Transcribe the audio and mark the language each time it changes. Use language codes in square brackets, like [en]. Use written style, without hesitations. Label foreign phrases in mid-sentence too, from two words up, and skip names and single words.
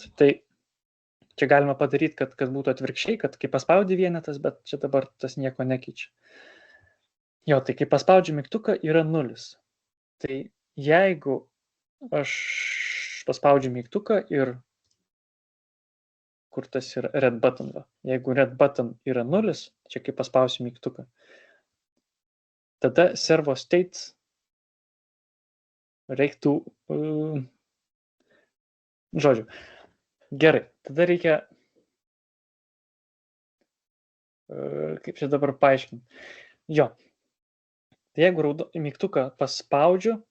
[lt] Tai čia galima padaryti, kad būtų atvirkščiai, kad kai paspaudi vienetas, bet čia dabar tas nieko nekeičia. Jo, tai kai paspaudžiu mygtuką yra 0. Tai jeigu aš paspaudžiu mygtuką ir kur tas yra [en] red button, [lt] jeigu [en] red button [lt] yra 0, čia kai paspausiu mygtuką, tada [en] servo state [lt] reiktų, žodžiu, gerai, tada reikia, kaip čia dabar paaiškinti, jo, tai jeigu mygtuką paspaudžiu